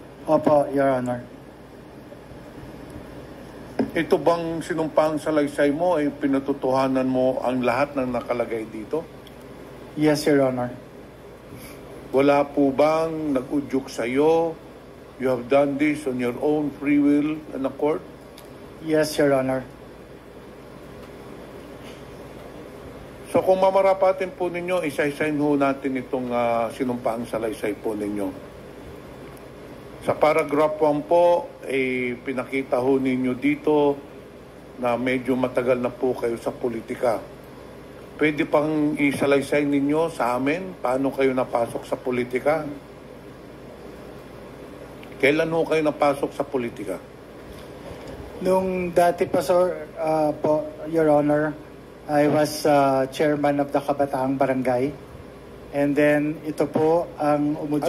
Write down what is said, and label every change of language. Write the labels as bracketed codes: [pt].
[tl] Opo, Your Honor. Ito bang sinumpang salaysay mo ay pinatutuhanan mo ang lahat ng nakalagay dito? [en] Yes, Your Honor. [tl] Wala po bang nag-udyok sa'yo? [en] You have done this on your own free will and accord? Yes, Your Honor. [tl] So kung mamarapatin po ninyo, isa-isahin ho natin itong sinumpaang salaysay po ninyo. Sa paragraph 1 po, pinakita ho ninyo dito na medyo matagal na po kayo sa politika. Pwede pang isalaysay ninyo sa amin paano kayo napasok sa politika? Kailan ho kayo napasok sa politika? Nung dati pa, [en] sir, po, Your Honor, I was chairman of the Kabataang Barangay. And then, [tl] ito po ang umudyok.